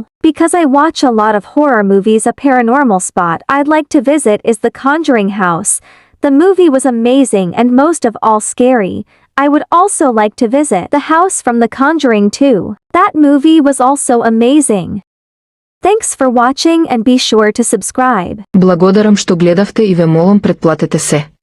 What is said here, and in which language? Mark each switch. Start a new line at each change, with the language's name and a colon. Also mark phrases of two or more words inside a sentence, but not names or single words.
English: Because I watch a lot of horror movies, a paranormal spot I'd like to visit is the Conjuring house. The movie was amazing and most of all scary. I would also like to visit the house from The Conjuring 2. That movie was also amazing. Thanks for watching and be sure to subscribe.
Macedonian: Благодарам што гледавте и ве молам претплатете се.